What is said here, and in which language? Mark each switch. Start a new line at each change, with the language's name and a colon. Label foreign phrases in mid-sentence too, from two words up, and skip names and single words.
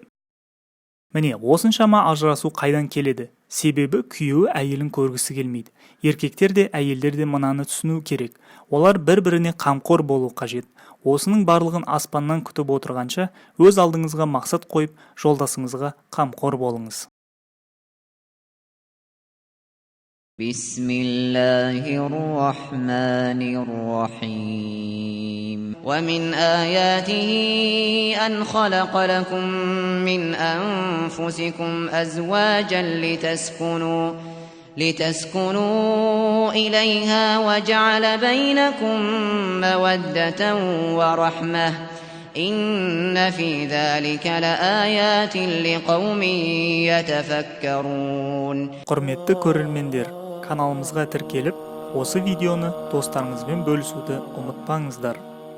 Kazakh: Міне, осыншама ажырасу қайдан келеді? Себебі күйеуі әйелін көргісі келмейді. Еркектер де әйелдер де мынаны түсіну керек. Олар бір-біріне қамқор болу қажет. Осының барлығын аспаннан күтіп отырғанша, өз алдыңызға мақсат қойып, жолдасыңызға қамқор болыңыз.
Arabic: بسم الله الرحمن الرحيم. ومن آياته أن خلق لكم من أنفسكم أزواجا لتسكنوا إليها وجعل بينكم مودة ورحمة إن في ذلك لآيات لقوم يتفكرون.
Kazakh: Құрметті көрермендер, каналымызға тіркеліп, осы видеоны достарыңызбен бөлісуді ұмытпаңыздар.